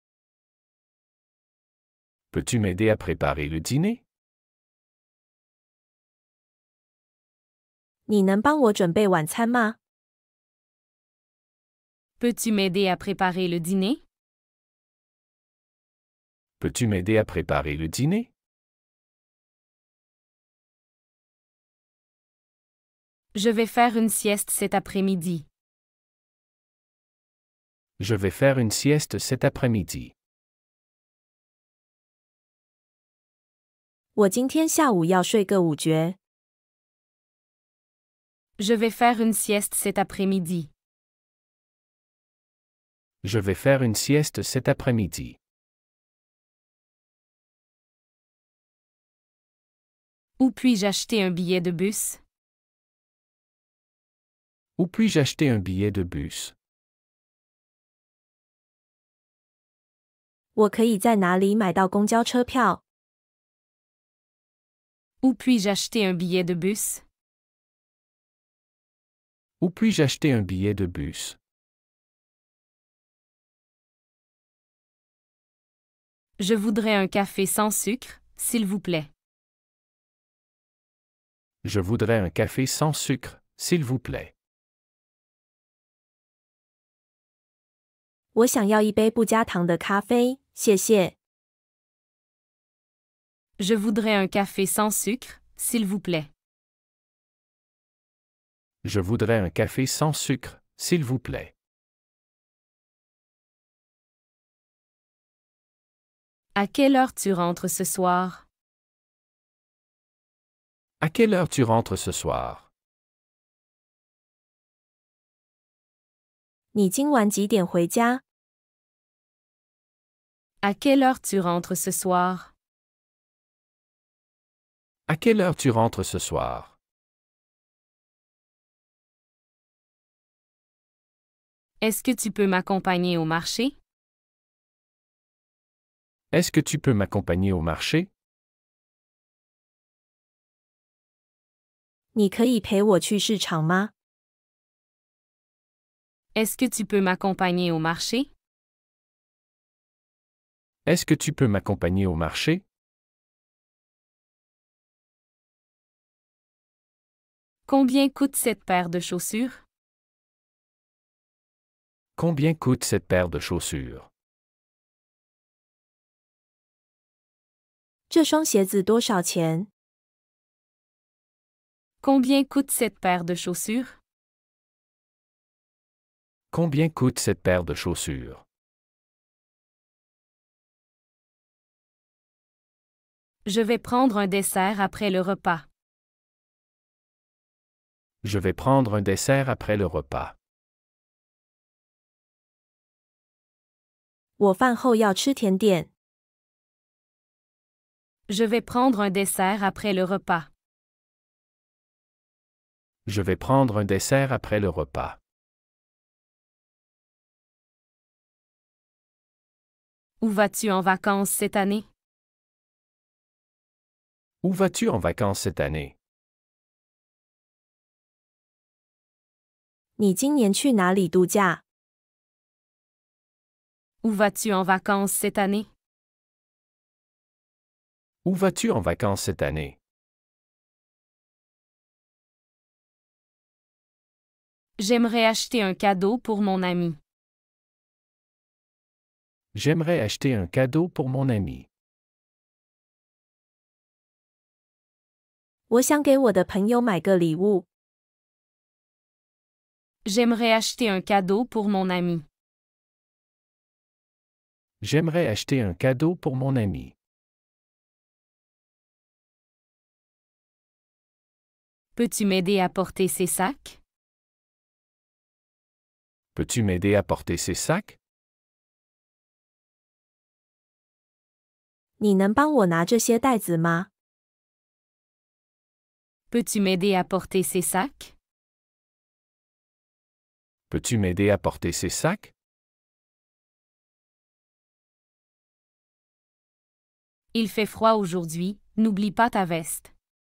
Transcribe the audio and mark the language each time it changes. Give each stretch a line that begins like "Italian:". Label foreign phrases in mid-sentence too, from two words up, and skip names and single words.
French: Peux-tu m'aider à préparer le dîner?
Chinese: 你能帮我准备晚餐吗？
French: Peux-tu m'aider à préparer le dîner? Peux-tu m'aider à préparer le dîner? Je vais faire une sieste cet après-midi. Je vais faire une sieste cet après-midi.
Chinese: 我今天下午要睡个午觉。
French: Je vais faire une sieste cet après-midi. Je vais faire une sieste cet après-midi. Où puis-je acheter un billet de bus? Où puis-je acheter un billet de bus?
Chinese: 我可以在哪里买到公交车票？
French: Où puis-je acheter un billet de bus? Où puis-je acheter un billet de bus? Je voudrais un café sans sucre, s'il vous plaît. Je voudrais un café sans sucre, s'il vous plaît.
Chinese: 我想要一杯不加糖的咖啡，谢谢。
French: Je voudrais un café sans sucre, s'il vous plaît. Je voudrais un café sans sucre, s'il vous plaît. À quelle heure tu rentres ce soir? À quelle heure tu rentres ce soir?
Chinese: 你今晚几点回家？
French: À quelle heure tu rentres ce soir? À quelle heure tu rentres ce soir? Est-ce que tu peux m'accompagner au marché? Est-ce que tu peux m'accompagner au marché?
Chinese: 你可以陪我去市场吗？
French: Est-ce que tu peux m'accompagner au marché? Est-ce que tu peux m'accompagner au marché? Combien coûte cette paire de chaussures? Combien coûte cette paire de chaussures?
Chinese: 这双鞋子多少钱？
French: Combien coûte cette paire de chaussures? Combien coûte cette paire de chaussures? Je vais prendre un dessert après le repas. Je vais prendre un dessert après le repas.
Chinese: 我饭后要吃甜点。
French: Je vais prendre un dessert après le repas. Je vais prendre un dessert après le repas. Où vas-tu en vacances cette année? Où vas-tu en vacances cette année?
Chinese: 你今年去哪里度假？
French: Où vas-tu en vacances cette année? Où vas-tu en vacances cette année? J'aimerais acheter un cadeau pour mon ami. J'aimerais acheter un cadeau pour mon ami.
Chinese: 我想给我的朋友买个礼物。
French: J'aimerais acheter un cadeau pour mon ami. J'aimerais acheter un cadeau pour mon ami. Peux-tu m'aider à porter ces sacs? Peux-tu m'aider à porter ces sacs?
Chinese: 你能帮我拿这些袋子吗？
French: Peux-tu m'aider à porter ces sacs? Peux-tu m'aider à porter ces sacs? Il fait froid aujourd'hui, n'oublie pas ta veste.